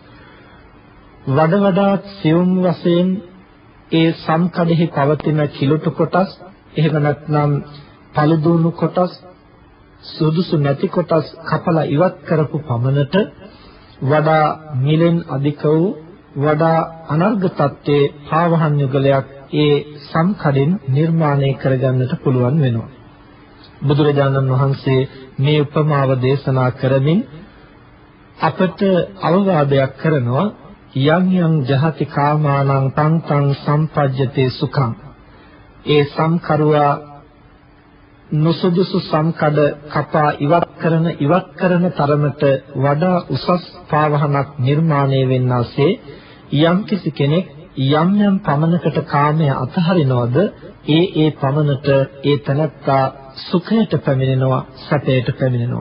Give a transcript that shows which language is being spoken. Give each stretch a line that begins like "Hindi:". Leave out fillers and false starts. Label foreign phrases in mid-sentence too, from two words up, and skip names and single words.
Sinhala: වඩ වඩාත් සියුම් වශයෙන් ඒ සම්කඩෙහි පවතින කිලුටු කොටස් එහෙම නැත්නම් පළුදුණු කොටස් සුදුසු නැති කොටස් කපලා ඉවත් කරපු පමණට වඩා මිලෙන් අධික වූ වඩා අනර්ග තත්ත්වයේ පාවහන් යුගලයක් ඒ සම්කඩෙන් නිර්මාණය කරගන්නට පුළුවන් වෙනවා. බුදුරජාණන් වහන්සේ මේ උපමාව දේශනා කරමින් අපට අවවාදයක් කරනවා
Pali: යම් යම් ජහති කාමානං තං තං සම්පජ්ජතේ සුඛං.
Sinhala: ඒ සම්කරුවා නොසුදුසු සම්කඩ කපා ඉවත් කරන තරමට වඩා උසස් පාවහනක් නිර්මාණය වෙන්නාසේ යම් කිසි කෙනෙක් යම් යම් පමණකට කාමය අතහරිනවද ඒ පමණට ඒ තනත්තා සුඛයට පැමිණෙනවා සැපයට පැමිණෙනවා.